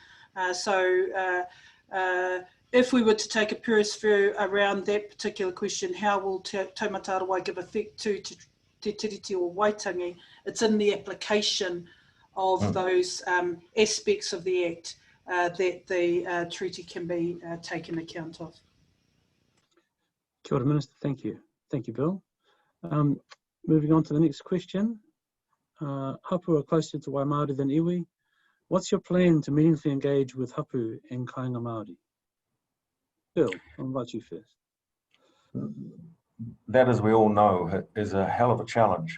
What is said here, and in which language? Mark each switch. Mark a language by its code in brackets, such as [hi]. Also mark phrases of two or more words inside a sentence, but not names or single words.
[en] If we were to take a purist view around that particular question, how will Taumata Arowai give effect to Te Tiriti o Waitangi? It's in the application of those aspects of the Act that the treaty can be taken account of. [mi] Kia ora, [en] Minister. Thank you. Thank you, Bill. Moving on to the next question. Hapu are closer to Waimaori than iwi. What's your plan to meaningfully engage with hapu and [mi] kāinga Māori? [en] Bill, I'll invite you first. That, as we all know, is a hell of a challenge.